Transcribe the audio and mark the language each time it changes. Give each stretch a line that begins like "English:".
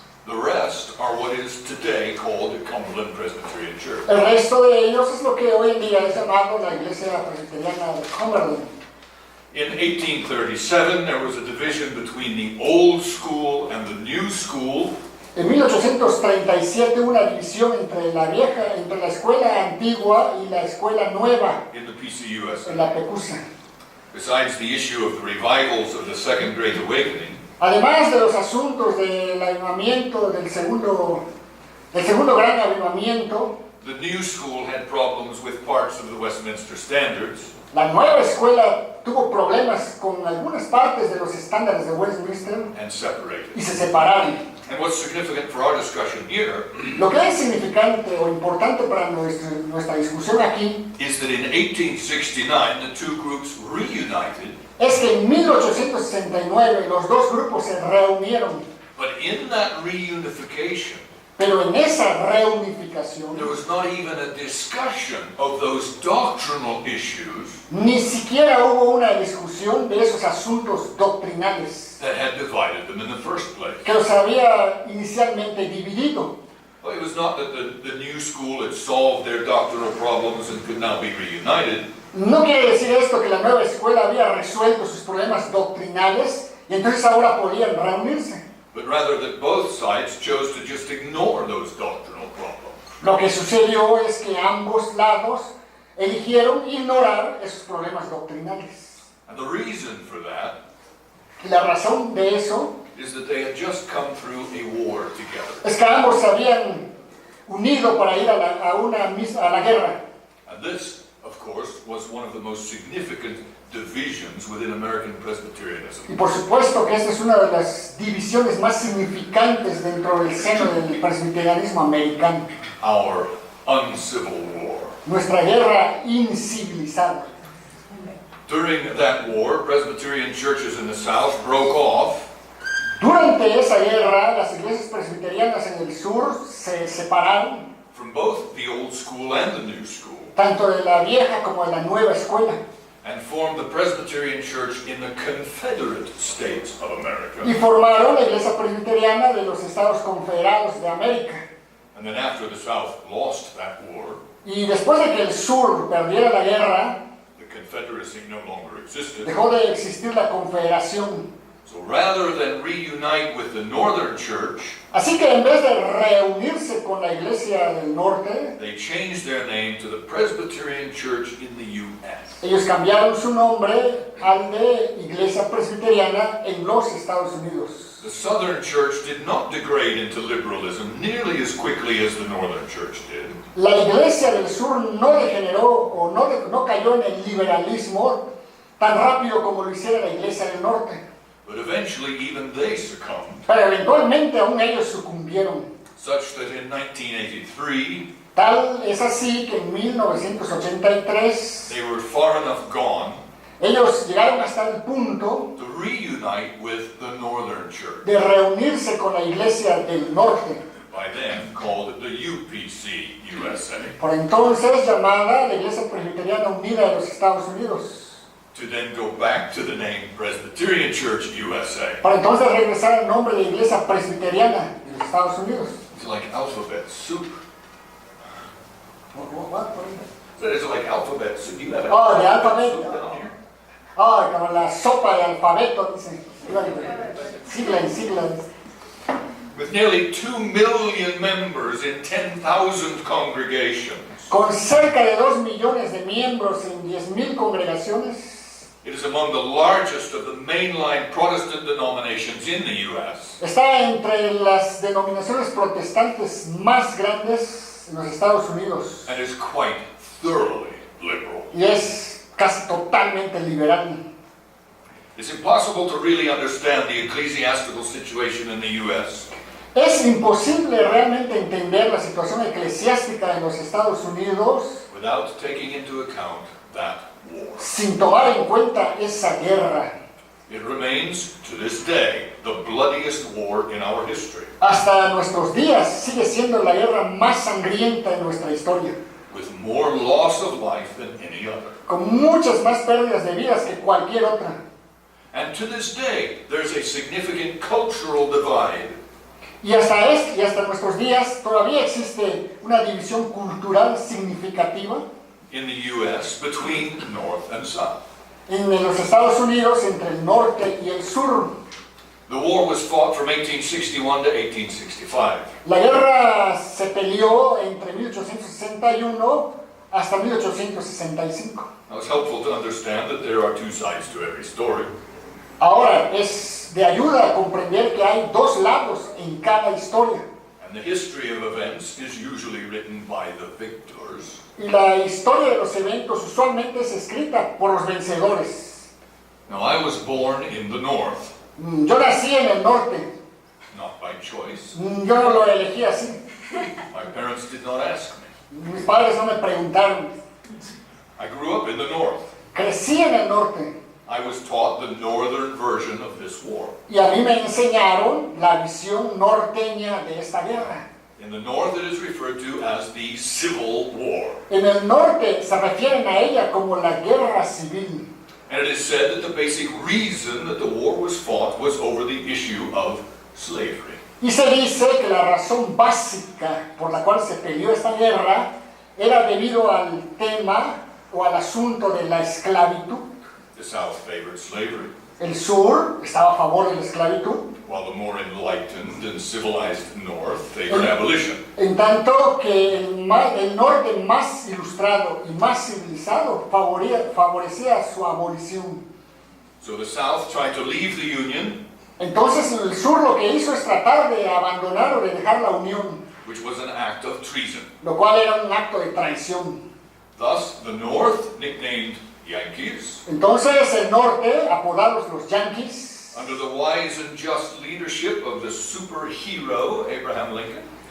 English: The rest are what is today called the Cumberland Presbyterian Church.
Spanish: El resto de ellos es lo que hoy en día es llamado la Iglesia Presbiteriana de Cumberland.
English: In 1837, there was a division between the old school and the new school.
Spanish: En 1837 hubo una división entre la escuela antigua y la escuela nueva
English: In the PCUSA.
Spanish: en la PCUSA.
English: Besides the issue of the revivals of the Second Great Awakening,
Spanish: Además de los asuntos del avivamiento, del segundo gran avivamiento,
English: the new school had problems with parts of the Westminster Standards,
Spanish: la nueva escuela tuvo problemas con algunas partes de los estándares de Westminster
English: and separated.
Spanish: y se separaron.
English: And what's significant for our discussion here
Spanish: Lo que es significante o importante para nuestra discusión aquí
English: is that in 1869, the two groups reunited,
Spanish: es que en 1869 los dos grupos se reunieron,
English: but in that reunification,
Spanish: pero en esa reunificación
English: there was not even a discussion of those doctrinal issues
Spanish: ni siquiera hubo una discusión de esos asuntos doctrinales
English: that had divided them in the first place.
Spanish: que los había inicialmente dividido.
English: Well, it was not that the new school had solved their doctrinal problems and could now be reunited.
Spanish: No quiere decir esto que la nueva escuela había resuelto sus problemas doctrinales y entonces ahora podían reunirse.
English: But rather that both sides chose to just ignore those doctrinal problems.
Spanish: Lo que sucedió es que ambos lados eligieron ignorar esos problemas doctrinales.
English: And the reason for that
Spanish: Y la razón de eso
English: is that they had just come through a war together.
Spanish: es que ambos se habían unido para ir a la guerra.
English: And this, of course, was one of the most significant divisions within American Presbyterianism.
Spanish: Y por supuesto que esta es una de las divisiones más significantes dentro del seno del presbiterianismo americano.
English: Our uncivil war.
Spanish: Nuestra guerra incivilizada.
English: During that war, Presbyterian churches in the South broke off,
Spanish: Durante esa guerra, las iglesias presbiterianas en el sur se separaron,
English: from both the old school and the new school,
Spanish: tanto de la vieja como de la nueva escuela,
English: and formed the Presbyterian Church in the Confederate States of America.
Spanish: y formaron la iglesia presbiteriana de los Estados Confederados de América.
English: And then after the South lost that war,
Spanish: Y después de que el sur perdiera la guerra,
English: the Confederacy no longer existed.
Spanish: dejó de existir la confederación.
English: So rather than reunite with the Northern Church,
Spanish: Así que en vez de reunirse con la iglesia del norte,
English: they changed their name to the Presbyterian Church in the U.S.
Spanish: ellos cambiaron su nombre al de Iglesia Presbiteriana en los Estados Unidos.
English: The Southern Church did not degrade into liberalism nearly as quickly as the Northern Church did.
Spanish: La iglesia del sur no degeneró o no cayó en el liberalismo tan rápido como lo hiciera la iglesia del norte.
English: But eventually even they succumbed,
Spanish: Pero eventualmente aún ellos sucumbieron.
English: such that in 1983
Spanish: Tal es así que en 1983
English: they were far enough gone
Spanish: ellos llegaron hasta el punto
English: to reunite with the Northern Church,
Spanish: de reunirse con la iglesia del norte,
English: by then called the UPC USA,
Spanish: por entonces llamada la Iglesia Presbiteriana Unida de los Estados Unidos,
English: to then go back to the name Presbyterian Church USA.
Spanish: para entonces regresar al nombre de Iglesia Presbiteriana de los Estados Unidos.
English: It's like alphabet soup. What? It's like alphabet soup. You have Oh, the alphabet alphabet. soup down here?
Spanish: Ah, como la sopa de alfabeto, dice. Siglas.
English: With nearly 2 million members in 10,000 congregations,
Spanish: Con cerca de 2 millones de miembros en 10,000 congregaciones,
English: it is among the largest of the mainline Protestant denominations in the U.S.
Spanish: está entre las denominaciones protestantes más grandes en los Estados Unidos
English: and is quite thoroughly liberal.
Spanish: y es casi totalmente liberal.
English: It's impossible to really understand the ecclesiastical situation in the U.S.
Spanish: Es imposible realmente entender la situación eclesiástica en los Estados Unidos
English: without taking into account that war.
Spanish: sin tomar en cuenta esa guerra.
English: It remains, to this day, the bloodiest war in our history,
Spanish: Hasta nuestros días sigue siendo la guerra más sangrienta en nuestra historia,
English: with more loss of life than any other.
Spanish: con muchas más pérdidas de vidas que cualquier otra.
English: And to this day, there's a significant cultural divide
Spanish: Y hasta nuestros días todavía existe una división cultural significativa
English: in the U.S. between North and South.
Spanish: en los Estados Unidos entre el norte y el sur.
English: The war was fought from 1861 to 1865.
Spanish: La guerra se peleó entre 1861 hasta 1865.
English: Now, it's helpful to understand that there are two sides to every story.
Spanish: Ahora, es de ayuda a comprender que hay dos lados en cada historia.
English: And the history of events is usually written by the victors,
Spanish: Y la historia de los eventos usualmente es escrita por los vencedores.
English: Now, I was born in the North,
Spanish: Yo nací en el norte.
English: not by choice.
Spanish: Yo no lo elegí así.
English: My parents did not ask me.
Spanish: Mis padres no me preguntaron.
English: I grew up in the North.
Spanish: Crecí en el norte.
English: I was taught the northern version of this war.
Spanish: Y a mí me enseñaron la visión norteña de esta guerra.
English: In the North, it is referred to as the Civil War.
Spanish: En el norte se refieren a ella como la guerra civil.
English: And it is said that the basic reason that the war was fought was over the issue of slavery.
Spanish: Y se dice que la razón básica por la cual se peleó esta guerra era debido al tema o al asunto de la esclavitud.
English: The South favored slavery,
Spanish: El sur estaba a favor de la esclavitud,
English: while the more enlightened and civilized North favored abolition.
Spanish: en tanto que el norte más ilustrado y más civilizado favorecía su abolición.
English: So the South tried to leave the Union,
Spanish: Entonces el sur lo que hizo es tratar de abandonar o de dejar la unión,
English: which was an act of treason.
Spanish: lo cual era un acto de traición.
English: Thus, the North, nicknamed Yankees,
Spanish: Entonces el norte, apodados los Yankees,
English: under the wise and just leadership of the superhero Abraham Lincoln,